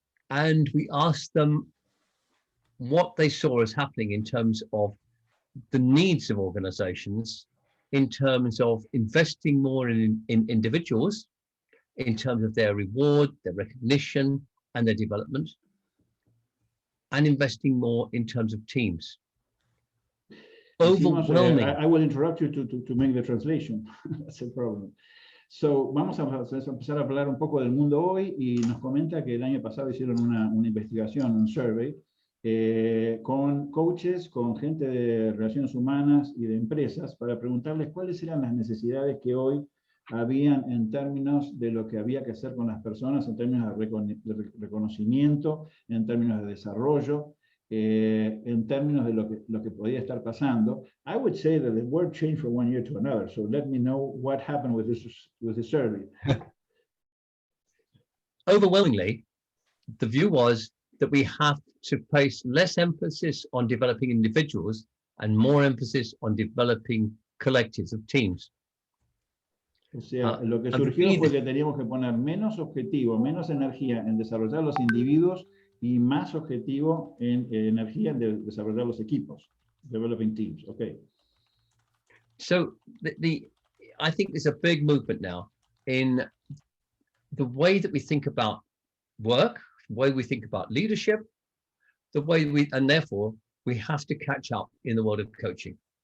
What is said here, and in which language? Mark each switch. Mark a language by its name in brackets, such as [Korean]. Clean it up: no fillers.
[English] And we asked them what they saw as happening in terms of the needs of organizations, in terms of investing more in individuals, in terms of their reward, their recognition, and their development, and investing more in terms of teams. [Spanish] Hicimos, [English] Overwhelming. I will interrupt you to make the translation. That's a problem. [Spanish] So, vamos a empezar a hablar un poco del mundo hoy, y nos comenta que el año pasado hicieron una investigación, un survey, con coaches, con gente de relaciones humanas y de empresas, para preguntarles cuáles eran las necesidades que hoy habían en términos de lo que había que hacer con las personas, en términos de reconocimiento, en términos de desarrollo, en términos de lo que podía estar pasando. [English] I would say that the word changed from one year to another, so let me know what happened with this survey. Overwhelmingly, the view was that we have to place less emphasis on developing individuals and more emphasis on developing collectives of teams. [Spanish] O sea, lo que surgió fue que teníamos que poner menos objetivo, menos energía en desarrollar los individuos y más objetivo en energía en desarrollar los equipos, developing teams. [English] Okay. So I think there's a big movement now in the way that we think about work, the way we think about leadership, the way and therefore we have to catch up in the world of coaching.